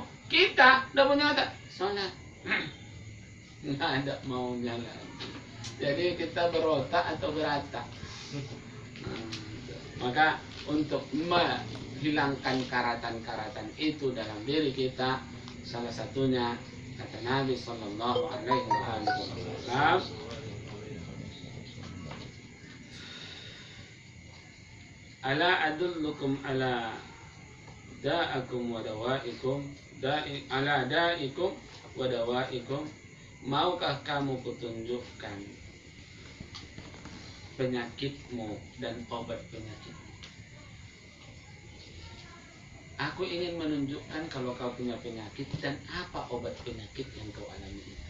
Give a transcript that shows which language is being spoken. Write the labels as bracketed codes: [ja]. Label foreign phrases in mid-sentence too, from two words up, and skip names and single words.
[id] Kita udah punya mata, sholat, nggak ada maunya lagi. Jadi kita berotak atau beratak. Maka untuk menghilangkan karatan-karatan itu dalam diri kita, salah satunya kata Nabi [ar] صلى الله عليه وسلم, ألا أدلكم على دائكم ودوائكم، على دائكم ودوائكم, [id] maukah kamu kutunjukkan penyakitmu dan obat penyakitmu? Aku ingin menunjukkan kalau kau punya penyakit dan apa obat penyakit yang kau alami itu.